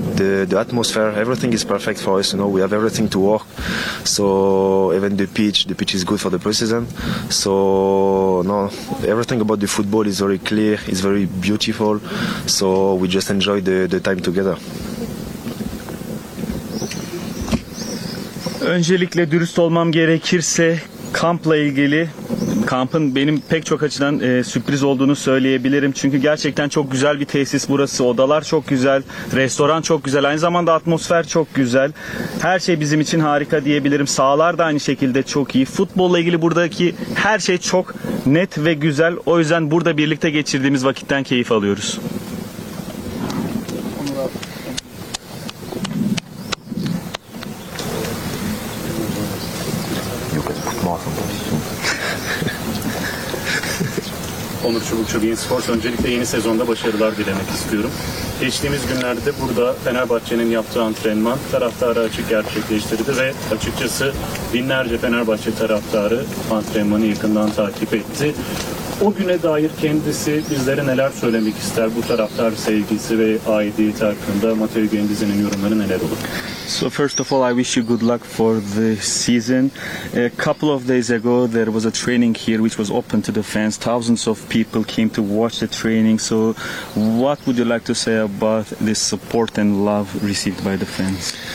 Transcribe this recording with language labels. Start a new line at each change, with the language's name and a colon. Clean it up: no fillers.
English: The atmosphere, everything is perfect for us. You know, we have everything to work. So even the pitch is good for the preseason. So no, everything about the football is very clear. It's very beautiful. So we just enjoy the time together.
Turkish: Öncelikle dürüst olmam gerekirse kampla ilgili kampın benim pek çok açıdan sürpriz olduğunu söyleyebilirim. Çünkü gerçekten çok güzel bir tesis burası. Odalar çok güzel, restoran çok güzel, aynı zamanda atmosfer çok güzel. Her şey bizim için harika diyebilirim. Sahalar da aynı şekilde çok iyi. Futbolla ilgili buradaki her şey çok net ve güzel. O yüzden burada birlikte geçirdiğimiz vakitten keyif alıyoruz. Onur Çubukçu, Bein Sports. Öncelikle yeni sezonda başarılar dilemek istiyorum. Geçtiğimiz günlerde burada Fenerbahçe'nin yaptığı antrenman taraftarı açık gerçekleştirdi ve açıkçası binlerce Fenerbahçe taraftarı antrenmanı yakından takip etti. O güne dair kendisi bizlere neler söylemek ister? Bu taraftar sevgisi ve aidiyeti hakkında Matteo Guendouzi'nin yorumları neler olur?
English: So first of all, I wish you good luck for the season. A couple of days ago, there was a training here which was open to the fans. Thousands of people came to watch the training. So what would you like to say about this support and love received by the fans?